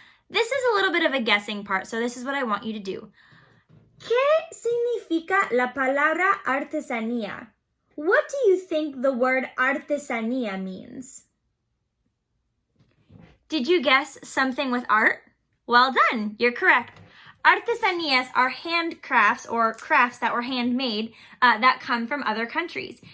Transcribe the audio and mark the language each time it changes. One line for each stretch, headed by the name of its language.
English: This is a little bit of a guessing part, so this is what I want you to do.
Spanish: ¿Qué significa la palabra artesanía?
English: What do you think the word artesanía means? Did you guess something with art? Well done, you're correct. Artesanías are handcrafts or crafts that were handmade that come from other countries.